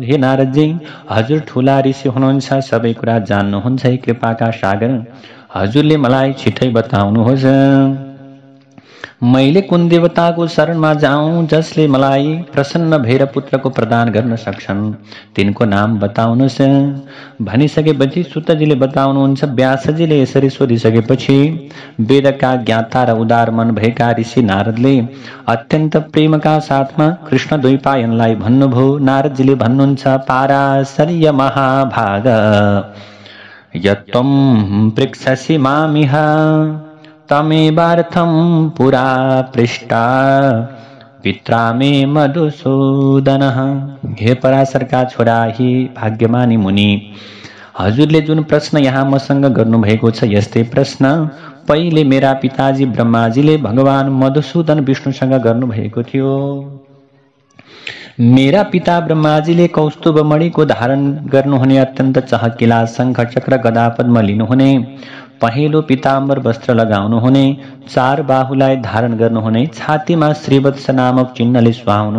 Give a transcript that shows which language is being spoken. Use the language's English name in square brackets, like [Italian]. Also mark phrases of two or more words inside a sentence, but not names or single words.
[Nepali] हे नारदजी, हजुर ठुला ऋषि हुनुहुन्छ, सबै कुरा जान्नुहुन्छ, कृपाका सागर हजुरले मलाई छिटै बताउनुहोस्, मैले कुन देवताको शरणमा जाऊँ जसले मलाई प्रसन्न भएर पुत्रको प्रदान गर्न सक्छन्, तिनको नाम बताउनुहोस्। भनिसकेपछि सुतजीले बताउनुहुन्छ, व्यासजीले यसरी सोधिसकेपछि वेदका ज्ञाता र उदार मन भएका ऋषि नारदले अत्यन्त प्रेमका साथमा कृष्ण द्वैपायनलाई भन्नुभयो। नारदजीले भन्नुहुन्छ, [Sanskrit] पाराशर्य महाभाग यत्त्वं पृच्छसि मामिह तमेवार्थं पुरा पृष्टा पित्रा मे मधुसूदनः। [Nepali] हे पराशरका छोरा, हे भाग्यमानी मुनि, हजुरले जुन प्रश्न यहाँ मसँग गर्नुभएको छ यस्तै प्रश्न पहिले मेरा पिताजी ब्रह्माजीले भगवान मधुसूदन विष्णुसँग गर्नुभएको थियो। मेरा पिता ब्रह्माजीले कौस्तुभ मणिको धारण गर्नुहुने, अत्यन्त चहकिला शंख चक्र गदा पद्म लिनुहुने, पहेँलो पीताम्बर वस्त्र लगाउनुहुने, चार बाहुलाई धारण गर्नुहुने, छातीमा श्रीवत्स नामक चिन्हले सुहाउनु